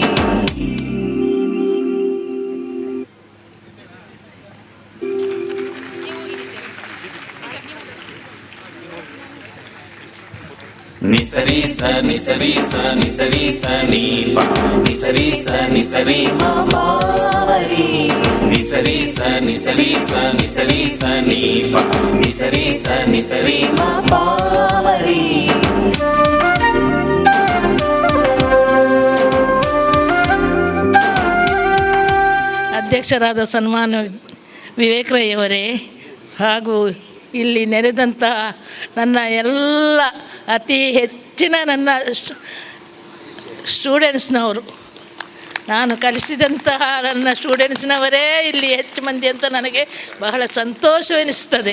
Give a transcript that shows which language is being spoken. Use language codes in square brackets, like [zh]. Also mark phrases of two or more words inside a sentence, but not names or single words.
[kn] ನಿಸರಿ ಸ ನಿಸರಿ ಸ ನಿಸರಿ ಸ ನೀ ಪ ನಿಸರಿ ಸ ನಿಸರಿ ಮ ಬಾವರಿ ನಿಸರಿ ಸ ನಿಸರಿ ಸ ನಿಸರಿ ಸ ನೀ ಪ ನಿಸರಿ ಸ ನಿಸರಿ ಮ ಬಾವರಿ. ಅಧ್ಯಕ್ಷರಾದ ಸನ್ಮಾನ ವಿವೇಕ್ ರೈ ಅವರೇ ಹಾಗೂ ಇಲ್ಲಿ ನೆರೆದಂತಹ ನನ್ನ ಎಲ್ಲ ಅತಿ ಹೆಚ್ಚಿನ ನನ್ನ ಸ್ಟೂಡೆಂಟ್ಸ್ನವರು, ನಾನು ಕಲಿಸಿದಂತಹ ನನ್ನ ಸ್ಟೂಡೆಂಟ್ಸ್ನವರೇ ಇಲ್ಲಿ ಹೆಚ್ಚು ಮಂದಿ ಅಂತ ನನಗೆ ಬಹಳ ಸಂತೋಷವೆನಿಸ್ತದೆ.